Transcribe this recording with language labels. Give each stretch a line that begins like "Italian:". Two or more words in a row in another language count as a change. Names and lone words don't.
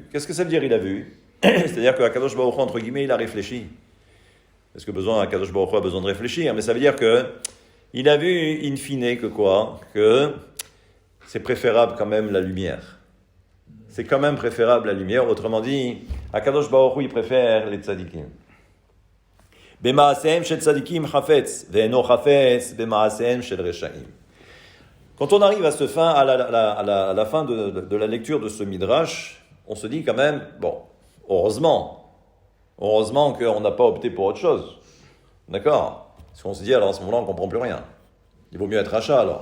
French: Qu'est-ce que ça veut dire il a vu? C'est-à-dire que Akadosh Baruch Hu, entre guillemets, il a réfléchi. Est-ce que Akadosh Baruch Hu a besoin de réfléchir? Mais ça veut dire que il a vu in fine que quoi? Que c'est préférable quand même la lumière. C'est quand même préférable la lumière. Autrement dit, Akadosh Baruch Hu, il préfère les tzadikim.
Hebrew: במעשיהם של צדיקים חפץ, ואינו חפץ במעשיהם של רשעים.
French: Quand on arrive à la fin de la lecture de ce midrash, on se dit quand même, bon, heureusement qu'on n'a pas opté pour autre chose. D'accord? Parce qu'on se dit, alors à ce moment-là, on ne comprend plus rien. Il vaut mieux être rachat alors.